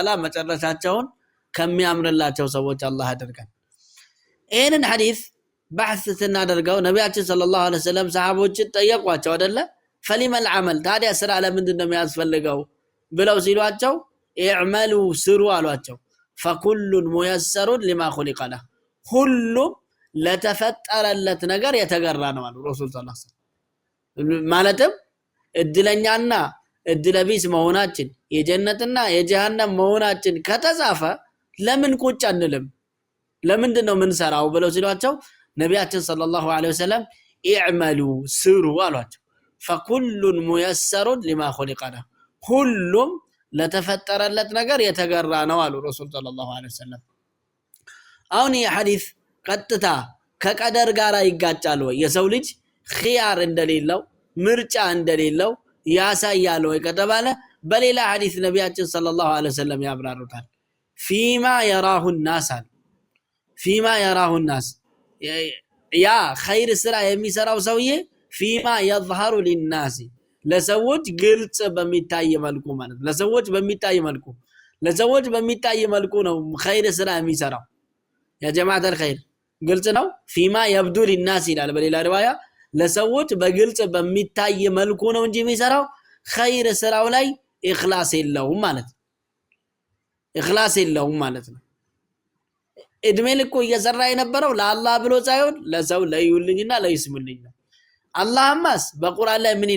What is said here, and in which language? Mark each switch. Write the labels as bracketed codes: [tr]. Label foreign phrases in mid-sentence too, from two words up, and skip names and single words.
[am] Ta'ala መጨረሻቸውን ከሚያምርላቸው ሰዎች አላህ ያደርጋል ይሄንን ሐዲስ በحث ስናደርገው ነብያችን [ar] صلى الله عليه وسلم [am] ሰሃቦችን ጠየቋቸው አይደለ [ar] فلم العمل [am] ታዲያ ስራ ለምንድን ነው የሚያስፈልገው ብለው ሲሏቸው ኢዕመሉ ስሩ አሏቸው [ar] فكل ميسر لما خلق له [am] ሁሉም ለተፈጠረለት ነገር የተገራ ነው አሉ [ar] رسول صلى الله عليه وسلم [am] ማለትም እድለኛና እድለቢስ መሆናችን የጀነትና የጀሃነም መሆናችን ከተጻፈ ለምን ቁጭ አንልም ለምንድን ነው ምን ሰራው ብለው ሲሏቸው ነብያችን [ar] صلى الله عليه وسلم [am] ኢዕመሉ ስሩ አሏቸው [ar] فكل ميسر لما خلق له [am] ሁሉም ለተፈጠረለት ነገር የተገራ ነው አሉ [ar] رسول صلى الله عليه وسلم [am] አሁን ይህ ሐዲስ ቀጥታ ከቀደር ጋር ይጋጫል ወይ የሰው ልጅ ኺያር እንደሌለው ምርጫ እንደሌለው ያሳያል ወይ ከተባለ በሌላ ሐዲስ ነብያችን [ar] صلى الله عليه وسلم [am] ያብራሩታል [ar] فيما يراه [am] الناس ያ ኸይር ስራ የሚሰራው ሰውዬ [ar] فيما يظهر للناس [am] ለሰዎች ግልጽ በሚታይ መልኩ ማለት ለሰዎች በሚታይ መልኩ ነው ኸይር ስራ የሚሰራው ያ ጀማዓት الخير ግልጽ ነው [ar] فيما يبدو للناس [am] ይላል በሌላ ሪዋያ ለሰዎች በግልጽ በሚታይ መልኩ ነው እንጂ የሚሰራው ኸይር ስራው ላይ ኢኽላስ የለውም ማለት ነው እድሜ ልኮ እየሰራ የነበረው ለአላህ ብሎ ሳይሆን ለሰው ለይውልኝና ለይስሙልኝ ነው አላህማስ በቁርአን ላይ ምን